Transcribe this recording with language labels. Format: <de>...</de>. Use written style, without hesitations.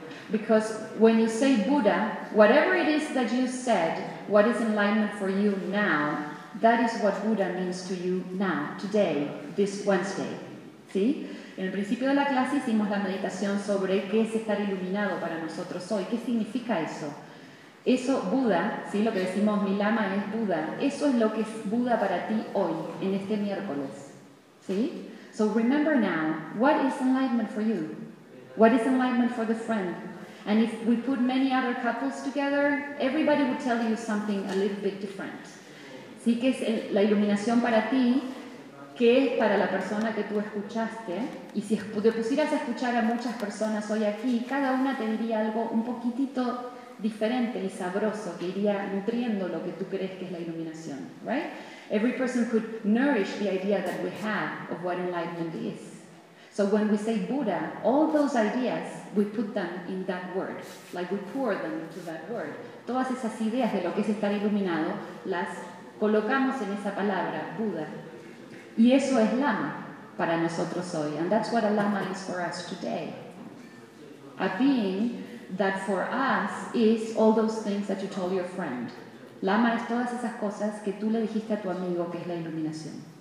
<en>Because when you say Buddha, whatever it is that you said, what is enlightenment for you now, that is what Buddha means to you now, today, this Wednesday.</en> <es>¿Sí? En el principio de la clase hicimos la meditación sobre qué es estar iluminado para nosotros hoy. ¿Qué significa eso? Eso, Buda, ¿sí? Lo que decimos, mi lama es Buda, eso es lo que es Buda para ti hoy, en este miércoles. ¿Sí?</es> <en>So remember now, what is enlightenment for you? What is enlightenment for the friend? And if we put many other couples together, everybody would tell you something a little bit different.</en> <es>¿Sí? ¿Qué es la iluminación para ti? ¿Qué es para la persona que tú escuchaste? Y si te pusieras a escuchar a muchas personas hoy aquí, cada una te diría algo un poquitito diferente y sabroso que iría nutriendo lo que tú crees que es la iluminación, right?</es> <en>Every person could nourish the idea that we have of what enlightenment is. So when we say Buddha, all those ideas, we put them in that word, like we pour them into that word.</en> <es>Todas esas ideas de lo que es estar iluminado, las colocamos en esa palabra, Buddha. Y eso es lama para nosotros hoy.</es> <en>And that's what a lama is for us today. A being that for us is all those things that you told your friend.</en> <es>Lama es todas esas cosas que tú le dijiste a tu amigo que es la iluminación.</es>